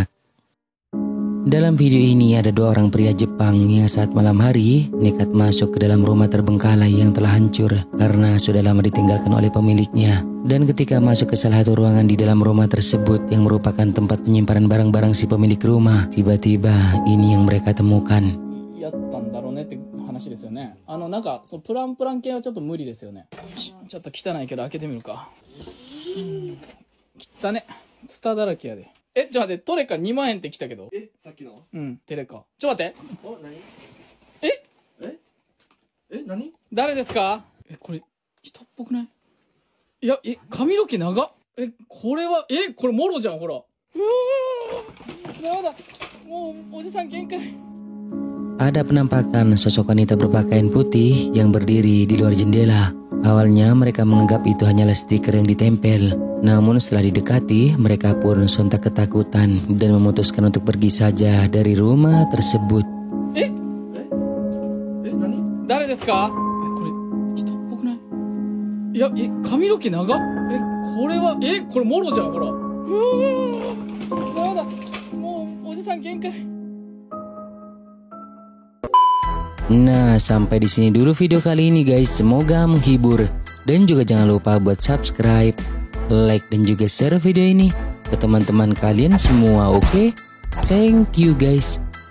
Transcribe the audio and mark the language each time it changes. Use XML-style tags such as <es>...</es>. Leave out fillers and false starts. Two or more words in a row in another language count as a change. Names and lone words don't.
<id>Dalam video ini ada dua orang pria Jepang yang saat malam hari nekat masuk ke dalam rumah terbengkalai yang telah hancur karena sudah lama ditinggalkan oleh pemiliknya. Dan ketika masuk ke salah satu ruangan di dalam rumah tersebut yang merupakan tempat penyimpanan barang-barang si pemilik rumah, tiba-tiba ini yang mereka temukan.</id> <ja>ですよね。なんかそうプラン系はちょっと無理ですよね。ちょっと汚いけど開けてみるか。汚ね。ツタだらけやで。ちょっと待って、トレカ2万円って来たけど。さっきの？テレカ。ちょっと待って。何？何？誰ですか？これ人っぽくない？いや、髪の毛長っ。これはこれモロじゃん、ほら。やだ。もうおじさん限界。</ja> <id>Ada penampakan sosok wanita berpakaian putih yang berdiri di luar jendela. Awalnya mereka menganggap itu hanyalah stiker yang ditempel. Namun setelah didekati, mereka pun sontak ketakutan dan memutuskan untuk pergi saja dari rumah tersebut.</id> <ja>Nani? 誰ですか？これ人っぽくない? いや、髪の毛長? これはこれモロじゃん、ほら. Yada. もうおじさん限界.</ja> <id>Nah, sampai di sini dulu video kali ini guys. Semoga menghibur. Dan juga jangan lupa buat subscribe, like dan juga share video ini ke teman-teman kalian semua, oke?</id> <en>Thank you guys.</en>